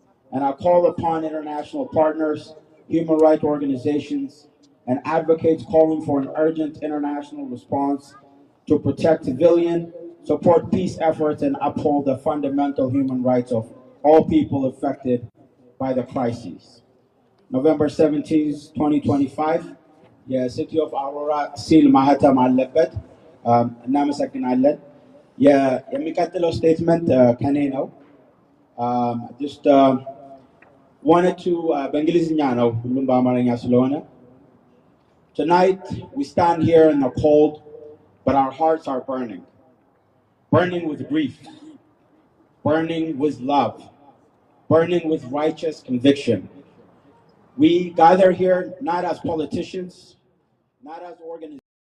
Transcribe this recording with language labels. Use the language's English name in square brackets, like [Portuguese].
[English] And I call upon international partners, human rights organizations, and advocates calling for an urgent international response to protect civilians, support peace efforts, and uphold the fundamental human rights of all people affected by the crises. [Amharic] November 17, 2025, የሲቲ ኦፍ አውሮራ ሲል ማህተም አለበት። እናመሰግናለን። የሚቀጥለው ስቴትመንት ከኔ ነው። [English] just wanted to [Amharic] በእንግሊዝኛ ነው ሁሉም በአማርኛ ስለሆነ. [English] Tonight we stand here in the cold, but our hearts are burning. Burning with grief, burning with love, burning with righteous conviction. We gather here not as politicians, not as organizations.